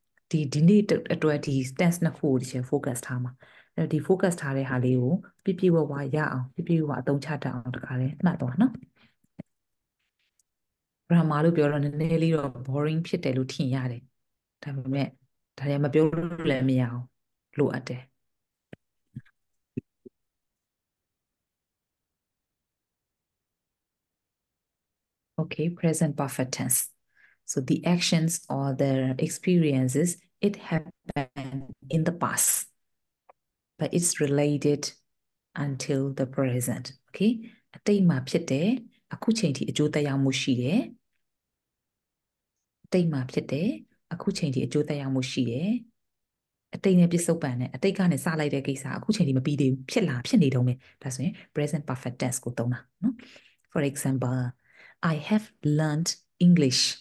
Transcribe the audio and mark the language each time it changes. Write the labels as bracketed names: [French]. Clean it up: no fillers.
[Burmese] ဒီနေ့အတွက်ဒီ tense နှစ်ခုကိုဒီချင်း focus ထားမှာအဲ့ဒီ focus ထားတဲ့ဟာလေးကိုပြည့်ပြည့်ဝဝရအောင်ပြည့်ပြည့်ဝဝအသုံးချတတ်အောင်တခါလဲမှတ်သွားနော် grammar လို့ပြောတော့နည်းနည်းလေးတော့ boring ဖြစ်တယ်လို့ထင်ရတယ်ဒါပေမဲ့ဒါလည်းမပြောလို့လည်းမရအောင်လိုအပ်တယ် [English] Okay, present perfect tense. So the actions or the experiences, it happened in the past, but it's related until the present. Okay? [Burmese] အတိတ်မှာဖြစ်တယ်အခုချိန်ထိအကျိုးသက်ရောက်မှုရှိတယ်အတိတ်မှာဖြစ်တယ်အခုချိန်ထိအကျိုးသက်ရောက်မှုရှိတယ်အတိတ်နဲ့ပြစ္ဆုတ်ပန်နဲ့အတိတ်ကနေစလိုက်တဲ့ကိစ္စအခုချိန်ထိမပြီးသေးဘူးဖြစ်နေတုန်းပဲဒါဆိုရင် present perfect tense ကိုသုံးတာနော် [English] For example I have learned English